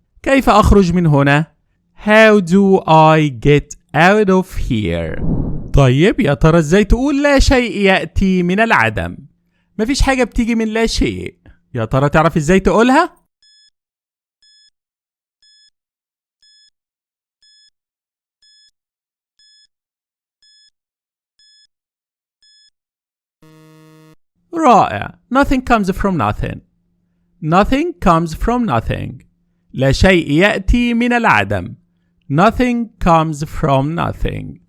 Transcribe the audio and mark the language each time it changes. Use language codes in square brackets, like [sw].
[ar] كيف أخرج من هنا؟ [en] How do I get out of here? [ar] طيب يا ترى ازاي تقول لا شيء يأتي من العدم؟ مفيش حاجة بتيجي من لا شيء. يا ترى تعرف ازاي تقولها؟ رائع. [en] Nothing comes from nothing. Nothing comes from nothing. [ar] لا شيء يأتي من العدم. [en] Nothing comes from nothing.